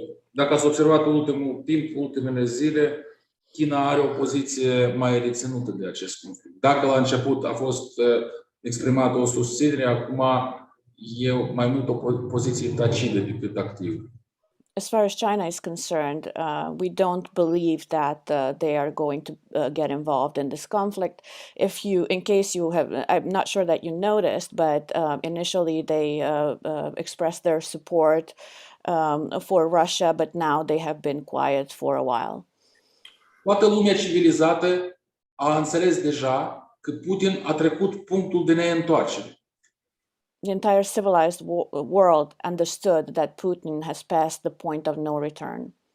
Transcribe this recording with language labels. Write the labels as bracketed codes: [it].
[ro] Dacă ați observat în ultimul timp, ultimele zile, China are o poziție mai reținută de acest conflict. Dacă la început a fost exprimată o susținere, acum e mai mult o poziție tacidă decât activă. [en] As far as China is concerned, we don't believe that they are going to get involved in this conflict. In case you have, I'm not sure that you noticed, but initially they expressed their support for Russia, but now they have been quiet for a while. [ro] Toată lumea civilizată a înțeles deja că Putin a trecut punctul de neîntoarcere. [en] The entire civilized world understood that Putin has passed the point of no return.